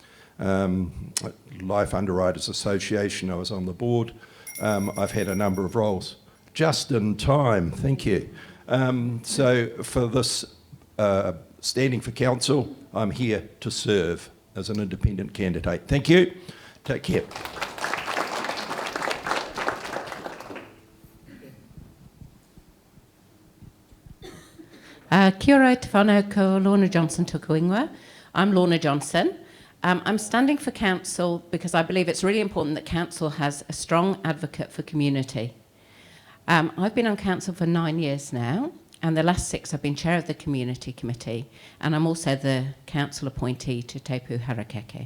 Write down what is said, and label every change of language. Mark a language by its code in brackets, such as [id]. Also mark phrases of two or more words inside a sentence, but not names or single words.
[en] Life Underwriters Association, I was on the board. I've had a number of roles. Just in time, thank you. So for this standing for council, I'm here to serve as an independent candidate. Thank you. Take care. [mi] Kia ora te whanau ko Lorna Johnson tuku ingoa. [en] I'm Lorna Johnson. I'm standing for council because I believe it's really important that council has a strong advocate for community. I've been on council for 9 years now, and the last 6 I've been chair of the community committee, and I'm also the council appointee to Te Pū Harakeke.